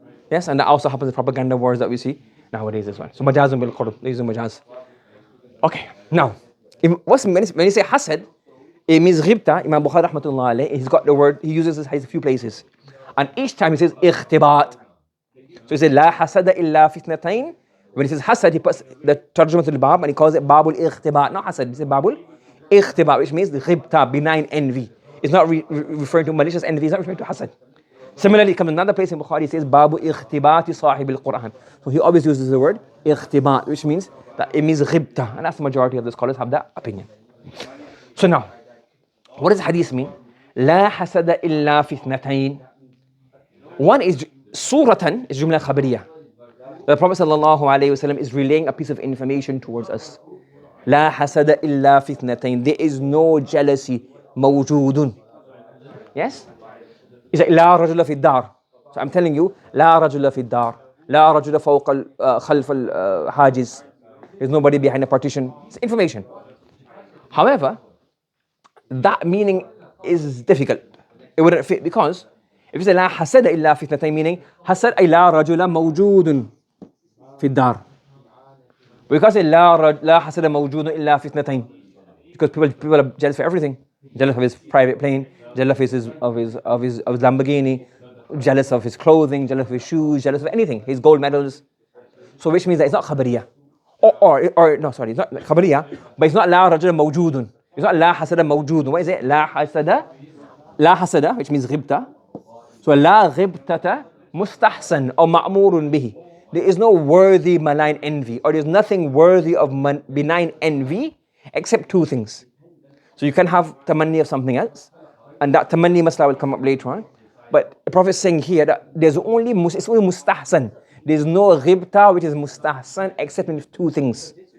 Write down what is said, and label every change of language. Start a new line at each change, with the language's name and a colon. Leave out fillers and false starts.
English: Yes, and that also happens in propaganda wars that we see nowadays as well. So majazun bil qurb, they use majaz. Okay, now, when you say hasad, it means غبطة. Imam Bukhari rahmatullah alayhi, he's got the word, he uses this in a few places. And each time he says اختباط. So he says
Arabic: لا حسد إلا في اثنتين.
English: When he says hasad, he puts the tarjuma to the bab and he calls it babul اختباط. Not hasad, he says babul اختباط, which means the غبطة, benign envy. It's not referring to malicious envy, it's not referring to hasad. Similarly, it comes in another place in Bukhari, it says babu
Arabic: اختباط صاحب القرآن.
English: So he always uses the word اختباط, which means that it means غبطة. And that's the majority of the scholars have that opinion. So now, what does the hadith mean?
Arabic: لا حسد إلا في اثنتين.
English: One is suratan, is
Arabic: جملة خبرية.
English: The Prophet sallallahu alayhi wasallam is relaying a piece of information towards us.
Arabic: لا حسد إلا في اثنتين.
English: There is no jealousy موجود. Yes? It's like
Arabic: لا رجل في الدار.
English: So I'm telling you,
Arabic: لا رجل في الدار. لا رجل فوق خلف الحاجز.
English: There's nobody behind a partition. It's information. However, that meaning is difficult. It wouldn't fit because if you say
Arabic: لا حسد إلا في اثنتين, meaning حسد أي لا رجل موجود في الدار.
English: We can't say
Arabic: لا حسد موجود إلا في اثنتين
English: because people are jealous for everything. Jealous of his private plane, jealous of his Lamborghini, jealous of his clothing, jealous of his shoes, jealous of anything, his gold medals. So which means that it's not خبرية. Or no, sorry, it's not خبرية, but it's not
Arabic: لا رجل موجود.
English: It's not
Arabic: لا حسد موجود.
English: What is it?
Arabic: لا حسد,
English: which means غبطة.
Arabic: So لا غبطة مستحسن or مأمور به.
English: There is no worthy malign envy, or there's nothing worthy of benign envy except two things. So you can have tamanni of something else, and that tamanni masla will come up later on. But the Prophet is saying here that it's only mustahsan. There's no ghibta which is mustahsan except in two things.